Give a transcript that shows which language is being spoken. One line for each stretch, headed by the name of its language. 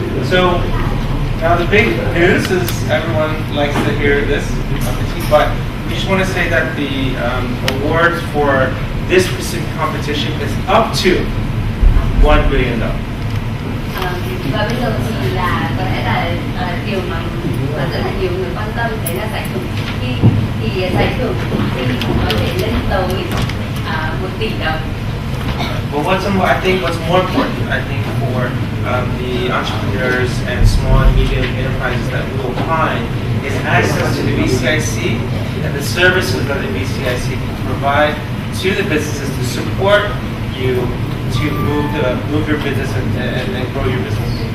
English: So now the big news is everyone likes to hear this, but we just want to say that the award for this specific competition is up to $1 billion.
Vietnamese: Và bây giờ thì là có lẽ là điều mà rất là nhiều người quan tâm đấy là giải thưởng thì giải thưởng thì có thể lên tới $1 tỷ.
English: But I think what's more important, I think, for the entrepreneurs and small and medium enterprises that we will find is access to the BCIC and the services that the BCIC can provide to the businesses to support you to move your business and grow your business.